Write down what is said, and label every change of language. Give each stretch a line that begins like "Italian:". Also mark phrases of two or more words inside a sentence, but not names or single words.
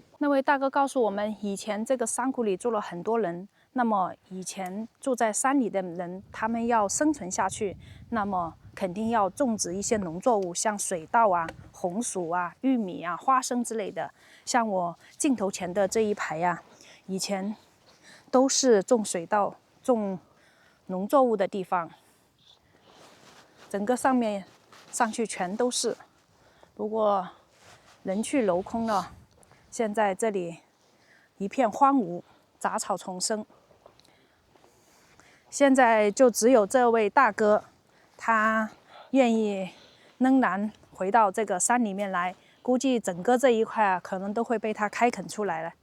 Chinese: 那位大哥告訴我們，以前這個山谷裡住了很多人，那麼以前住在山裡的人，他們要生存下去，那麼肯定要種植一些農作物，像水稻啊、紅薯啊、玉米啊、花生之類的。像我鏡頭前的這一排啊， 以前都是種水稻、种農作物的地方，整個上面上去全都是。不過人去楼空了，現在這裡一片荒蕪，雜草叢生。現在就只有這位大哥，他願意仍然回到這個山裡面來。估計整個這一塊啊，可能都會被他開墾出來了。